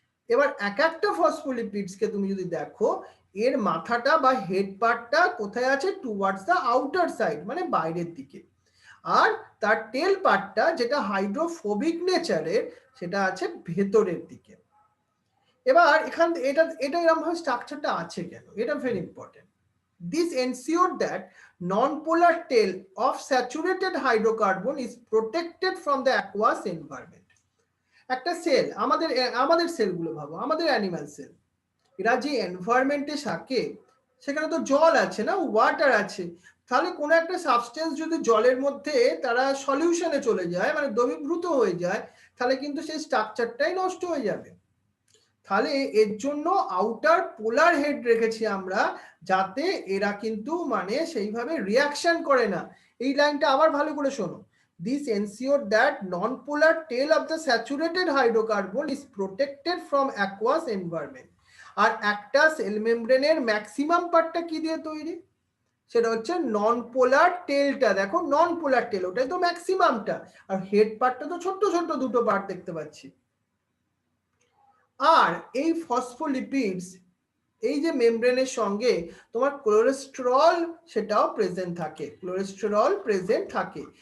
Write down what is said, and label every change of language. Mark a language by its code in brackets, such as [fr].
[bn] এবার এক একটা ফসফোলিপিডসকে তুমি যদি দেখো এর মাথাটা বা হেড পার্টটা কোথায় আছে? টুয়ার্ডস দ্য আউটার সাইড, মানে বাইরের দিকে। আর তার টেল পার্টটা যেটা হাইড্রোফোবিক নেচারের সেটা আছে ভেতরের দিকে। এবার এখান এটা এরকম ভাবে স্ট্রাকচারটা আছে কেন, এটা very important. [en] This ensured that non-polar tail of saturated hydrocarbon is protected from the aqueous environment. [bn] একটা সেল, আমাদের সেলগুলো ভাবো, আমাদের অ্যানিমাল সেল, এরা যে এনভায়রনমেন্টে থাকে সেখানে তো জল আছে না, ওয়াটার আছে। তাহলে কোনো একটা সাবস্টেন্স যদি জলের মধ্যে তারা সলিউশনে চলে যায়, মানে দ্রবীভূত হয়ে যায়, তাহলে কিন্তু সেই স্ট্রাকচারটাই নষ্ট হয়ে যাবে। তাহলে এর জন্য আউটার পোলার হেড রেখেছি আমরা, যাতে এরা কিন্তু মানে সেইভাবে রিয়াকশন করে না। এই লাইনটা আবার ভালো করে শোনো। [en] This ensure that non-polar tail of the saturated hydrocarbon is protected from aqueous environment. [bn] আর একটা সেল মেমব্রেনের ম্যাক্সিমাম পার্টটা কি দিয়ে তৈরি? সেটা হচ্ছে নন পোলার টেলটা। দেখো নন পোলার টেল, ওটাই তো ম্যাক্সিমামটা, আর হেড পার্টটা তো ছোট্ট ছোট্ট দুটো পার্ট দেখতে পাচ্ছি। আর এই ফসফোলিপিডস, এই যে মেমব্রেনের সঙ্গে তোমার কোলেস্টেরল সেটাও প্রেজেন্ট থাকে, কোলেস্টেরল প্রেজেন্ট থাকে।